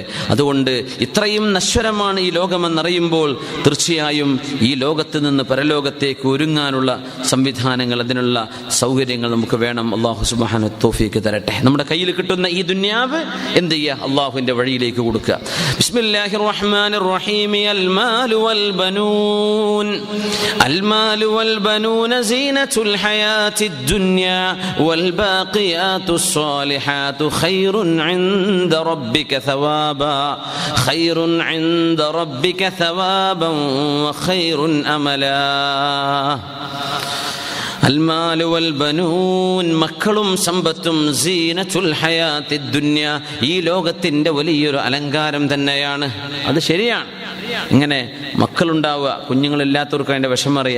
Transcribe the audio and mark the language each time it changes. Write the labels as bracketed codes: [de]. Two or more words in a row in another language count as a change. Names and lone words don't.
[ml] അതുകൊണ്ട് ഇത്രയും നശ്വരമാണ് ഈ ലോകമെന്നറിയുമ്പോൾ തീർച്ചയായും ഈ ലോകത്ത് നിന്ന് പരലോകത്തേക്ക് ഒരുങ്ങാനുള്ള സംവിധാനങ്ങൾ, അതിനുള്ള സൗകര്യങ്ങൾ നമുക്ക് വേണം. [ar] الله سبحانه [ml] തൗഫീഖ് തരട്ടെ. നമ്മുടെ കയ്യിൽ കിട്ടുന്ന ഈ ദുനിയാവ് എന്ത് ചെയ്യുക? അള്ളാഹുവിൻ്റെ വഴിയിലേക്ക് കൊടുക്കുക. [ar] بسم الله الرحمن الرحيم. المال والبنون زينة الحياة الدنيا والباقيات الصالحات خير عند ربك ثوابا وخير أملا. المال والبنون, [ml] മക്കളും സമ്പത്തും, [ar] زينة الحياة الدنيا, [ml] ഈ ലോകത്തിൻ്റെ വലിയൊരു അലങ്കാരം തന്നെയാണ്. അത് ശരിയാണ്. ഇങ്ങനെ മക്കളുണ്ടാവുക, കുഞ്ഞുങ്ങളില്ലാത്തവർക്ക് അതിൻ്റെ വിഷമറിയാം.